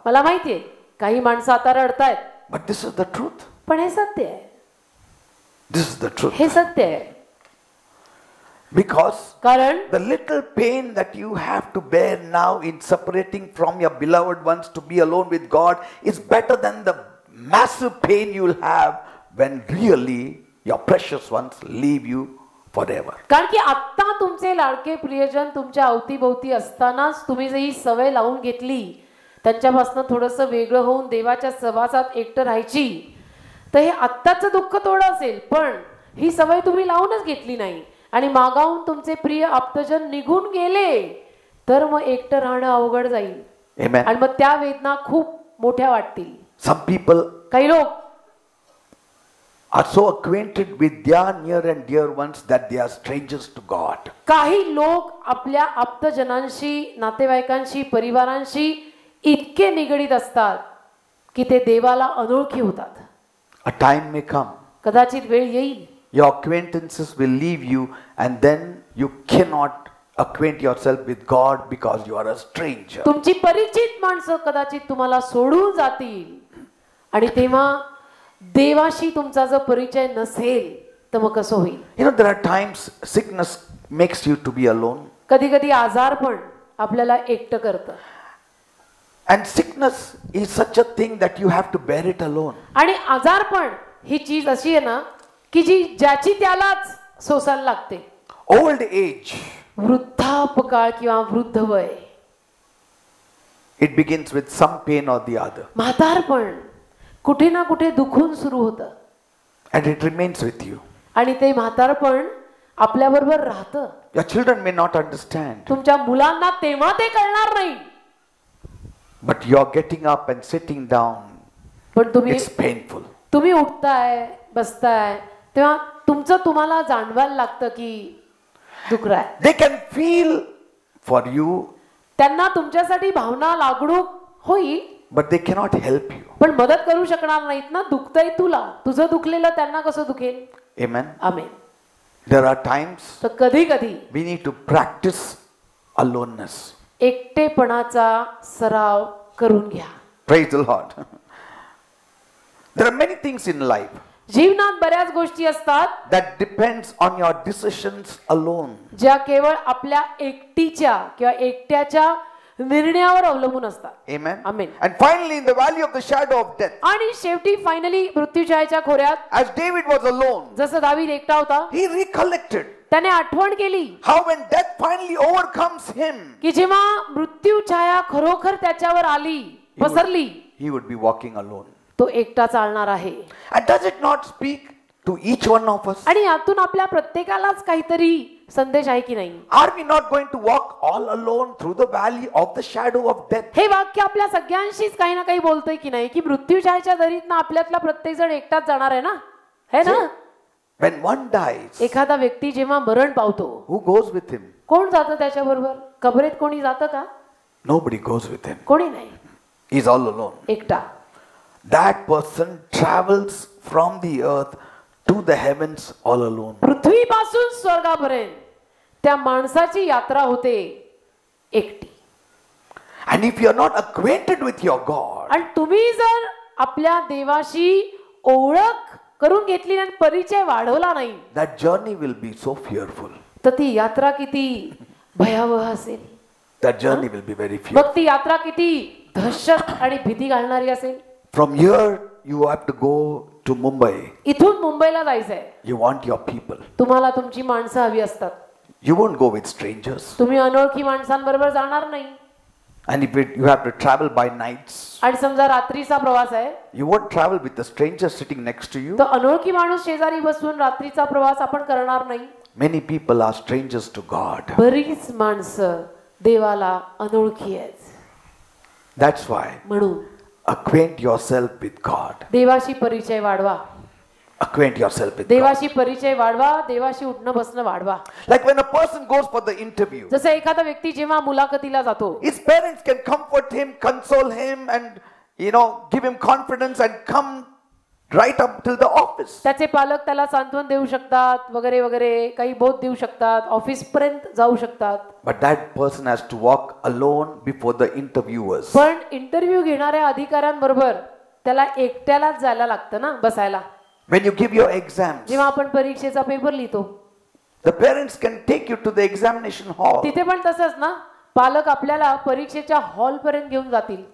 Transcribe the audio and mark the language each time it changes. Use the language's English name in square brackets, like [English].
[Marathi] मला माहितीये काही माणसं आता रडतायत. [English] But this is the truth. [Marathi] पण हे सत्य आहे. [English] This is the truth. [Marathi] हे सत्य आहे. [English] Because [Marathi] कारण [English] the little pain that you have to bear now in separating from your beloved ones to be alone with God is better than the massive pain you will have when really your precious ones leave you forever. [Marathi] कारण की आता तुमचे लाडके प्रियजन तुमच्या अवतीभोवती असतानाच तुम्ही जर ही सवय लावून घेतली त्यांच्यापासून थोडंसं वेगळं होऊन देवाच्या सहवासात एकटं राहायची तर हे आत्ताचं दुःख थोडं असेल, पण ही सवय तुम्ही लावूनच घेतली नाही आणि मागाहून तुमचे प्रिय आप्तजन निघून गेले तर मग एकटं राहणं अवघड जाईल. [English] Amen. [Marathi] आणि मग त्या वेदना खूप मोठ्या वाटतील. [English] Some people [Marathi] काही लोक [English] are so acquainted with their near and dear ones that they are strangers to God. [Marathi] काही लोक आपल्या आप्तजनांशी, नातेवाईकांशी, परिवारांशी इतके निगडीत असतात की ते देवाला अनोळखी होतात. [English] A time may come, [Marathi] कदाचित वेळ येईल, [English] your acquaintances will leave you, and then you cannot acquaint yourself with God because you are a stranger. [Marathi] तुमची परिचित माणसं कदाचित तुम्हाला सोडून जातील आणि तेव्हा देवाशी तुमचा जर परिचय नसेल तर मग कसं होईल? [English] You know, there are times sickness makes you to be alone. [Marathi] कधी कधी आजारपण आपल्याला एकटं करतं. [English] And sickness is such a thing that you have to bear it alone. [Marathi] आणि आजारपण ही चीज अशी आहे ना की जी ज्याची त्यालाच सोसायला लागते. [English] Old age, [Marathi] वृद्धापकाळ किंवा वृद्ध वय, [English] it begins with some pain or the other. [Marathi] म्हातारपण कुठे ना कुठे दुखून सुरू होतं [English] And it remains with you. [Marathi] आणि ते म्हातारपण आपल्याबरोबर राहतं. [English] Your children may not understand, [Marathi] तुमच्या मुलांना तेव्हा ते कळणार नाही, [English] but you're getting up and sitting down. [Marathi] पण [English] It's painful. [Marathi] तुम्ही उठताय, बसताय तेव्हा तुमचं तुम्हाला जाणवायला लागतं की दुखर आहे. [English] They can feel for you, [Marathi] त्यांना तुमच्यासाठी भावना लागणूक होईल, [English] but they cannot help you. [Marathi] पण मदत करू शकणार नाहीत ना. दुखतंय तुला, तुझं दुखलेलं त्यांना कसं दुखेल? [English] Amen. [Marathi] Amen. [English] There are times [Marathi] तर कधी कधी [English] we need to practice aloneness. [Marathi] एकटेपणाचा सराव करून घ्या. [English] Praise the Lord. There are many things in life [Marathi] जीवनात बऱ्याच गोष्टी असतात [English] that depends on your decisions alone. [Marathi] ज्या केवळ आपल्या एकटीच्या किंवा एकट्याच्या निर्णयावर अवलंबून असतात. [English] Amen. Amen. And finally, in the valley of the shadow of death, [Marathi] आणि शेवटी फायनली मृत्यूछायेच्या खोऱ्यात [English] as David was alone, [Marathi] जसं दावीद एकटा होता, [English] he recollected [Marathi] त्याने आठवण केली [English] how when death finally overcomes him, [Marathi] की जेव्हा मृत्यूछाया खरोखर त्याच्यावर आली, पसरली, [English] he would be walking alone. [Marathi] तो एकटा चालणार आहे. [English] And does it not speak to each one of us? [Marathi] आणि यातून आपल्या प्रत्येकालाच काहीतरी संदेश आहे की नाही? [English] Are we not going to walk all alone through the valley of the shadow of death? [Marathi] हे वाक्य आपल्या सगळ्यांशीच काही ना काही बोलतंय की नाही, की मृत्यूछायेच्या दरीतनं आपल्यातला प्रत्येक जण एकटाच जाणार आहे ना, है ना? [English] When one dies, [Marathi] एखादा व्यक्ती जेव्हा मरण पावतो, [English] who goes with him? [Marathi] कोण जातं त्याच्याबरोबर? कबरेत कोणी जातं का? [English] Nobody goes with him. [Marathi] कोणी नाही, [English] He's all alone. [Marathi] एकटा. [English] That person travels from the earth to the heavens all alone. [Marathi] पृथ्वीपासून स्वर्गापर्यंत त्या माणसाची यात्रा होते एकटी. [English] And if you are not acquainted with your God, [Marathi] आणि तुम्ही जर आपल्या देवाशी ओळख करून घेतली आणि परिचय वाढवला नाही, [English] that journey will be so fearful. [Marathi] तर ती यात्रा किती भयावह असेल. [English] That journey will be very fearful. [Marathi] मग ती यात्रा किती दहशत आणि भीती घालणारी असेल. [English] From here, you have to go to Mumbai. [Marathi] इथून मुंबईला जायचंय. [English] You want your people. [Marathi] तुम्हाला तुमची माणसं हवी असतात. [English] You won't go with strangers. [Marathi] तुम्ही अनोळखी माणसांबरोबर जाणार नाही. [English] And if you have to travel by nights, [Marathi] आणि समजा रात्रीचा प्रवास आहे, [English] you won't travel with a stranger sitting next to you. [Marathi] तर अनोळखी माणूस शेजारी बसून रात्रीचा प्रवास आपण करणार नाही. [English] Many people are strangers to God. [Marathi] बरीच माणसं देवाला अनोळखी आहेत. [English] That's why [Marathi] म्हणून [English] acquaint yourself with God. [Marathi] देवाशी परिचय वाढवा. [English] Acquaint yourself with God. [Marathi] देवाशी परिचय वाढवा. देवाशी उठणं बसणं वाढवा. [English] Like when a person goes for the interview, [Marathi] जसं एखादा व्यक्ती जेव्हा मुलाखतीला जातो, [English] his parents can comfort him, console him, and give him confidence and come right up till the office. [Marathi] त्याचे पालक त्याला सांत्वन देऊ शकतात, वगैरे वगैरे काही बोध देऊ शकतात, ऑफिस पर्यंत जाऊ शकतात. [English] But that person has to walk alone before the interviewers. [Marathi] पण इंटरव्ह्यू घेणाऱ्या अधिकाऱ्यांबरोबर त्याला एकट्यालाच जायला लागतं ना, बसायला. [English] When you give your exams, [Marathi] जेव्हा आपण परीक्षेचा पेपर लिहितो, [English] the parents can take you to the examination hall. [Marathi] तिथे पण तसंच ना, पालक आपल्याला परीक्षेच्या हॉल पर्यंत घेऊन जातील.